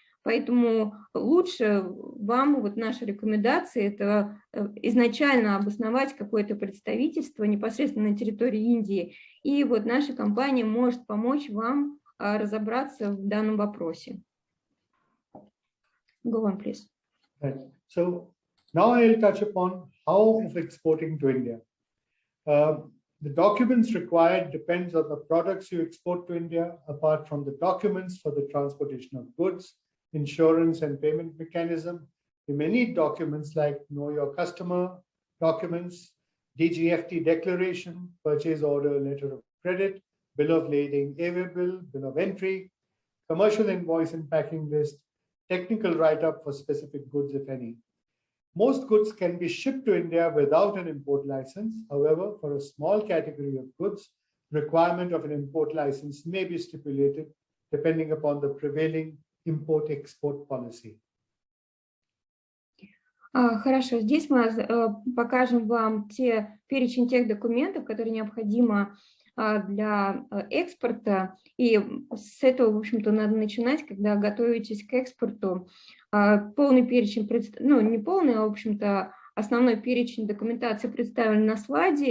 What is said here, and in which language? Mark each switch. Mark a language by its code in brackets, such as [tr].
[ru] Поэтому лучше вам, наша рекомендация, это изначально обосновать какое-то представительство непосредственно на территории Индии, и наша компания может помочь вам разобраться в данном вопросе. [en] Go on, please. Right. So now I'll touch upon how of exporting to India. The documents required depends on the products you export to India, apart from the documents for the transportation of goods, insurance and payment mechanism. You may need documents like know your customer documents, DGFT declaration, purchase order, letter of credit, bill of lading, bill of entry, commercial invoice and packing list, technical write-up for specific goods, if any. Most goods can be shipped to India without an import license. However, for a small category of goods, requirement of an import license may be stipulated depending upon the prevailing import-export policy. [ru] Хорошо, здесь мы покажем вам перечень тех документов, которые необходимо для экспорта, и с этого, в общем-то, надо начинать, когда готовитесь к экспорту. Полный перечень, не полный, а, в общем-то, основной перечень документации представлен на слайде.